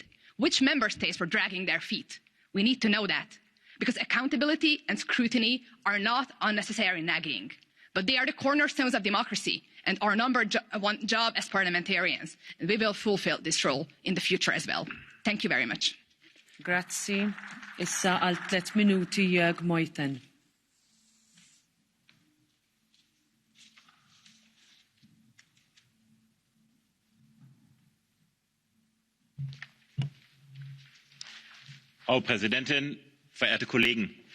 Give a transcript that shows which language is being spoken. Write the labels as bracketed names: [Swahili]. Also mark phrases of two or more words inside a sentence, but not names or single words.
[English] Which member states were dragging their feet? We need to know that, because accountability and scrutiny are not unnecessary nagging, but they are the cornerstones of democracy and our number one job as parliamentarians. And we will fulfill this role in the future as well. Thank you very much. [Maltese] Grazie. Issa al 3 minuti Jörg Meuthen. [German] Frau Präsidentin, verehrte Kollegen!